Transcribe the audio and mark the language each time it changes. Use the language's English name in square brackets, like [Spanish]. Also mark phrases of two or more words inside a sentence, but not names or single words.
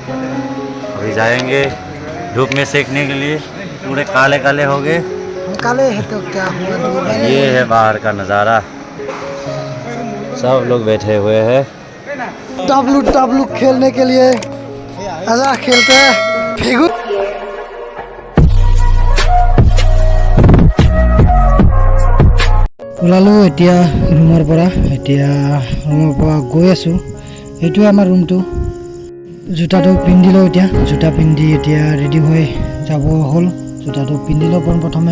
[Hindi] अभी जाएंगे धूप में सेकने के लिए। पूरे काले काले हो गए। काले है तो क्या हुआ? ये है बाहर का नज़ारा। सब लोग बैठे हुए हैं टबलू खेलने के लिए। आजा खेलते हैं। [Assamese] फेगु ওলালো এতিয়া ৰুমৰ পৰা গৈ আছোঁ। এইটোৱে আমাৰ ৰুমটো। জোতাটো পিন্ধিলোঁ এতিয়া। জোতা পিন্ধি এতিয়া ৰেডি হৈ যাব হ'ল। জোতাটো পিন্ধিলোঁ পোনপ্ৰথমে।